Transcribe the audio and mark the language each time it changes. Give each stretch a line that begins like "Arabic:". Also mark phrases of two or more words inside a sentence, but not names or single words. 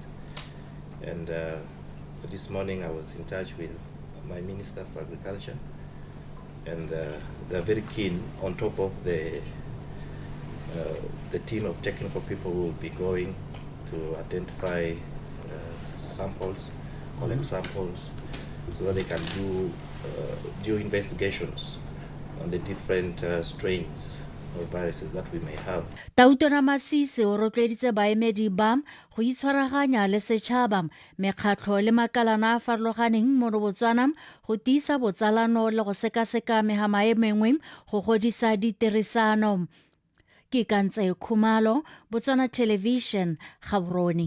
English: And this morning I was in touch with my Minister for Agriculture, and they're very keen, on top of the team of technical people who will be going to identify samples, collect samples, so that they can do investigations on the different strains of viruses that we may have.
Tswana: Tautona Masisi o rotloeditse baemedi ba go itshwaraganya le setšhaba mekgatlho le makalana a farologaneng mo BOTSWANA go tiisa botsalano le go sekaseka mehama e mengwe go godisa ditirisano. Ke kantse khumalo BOTSWANA television Gaborone.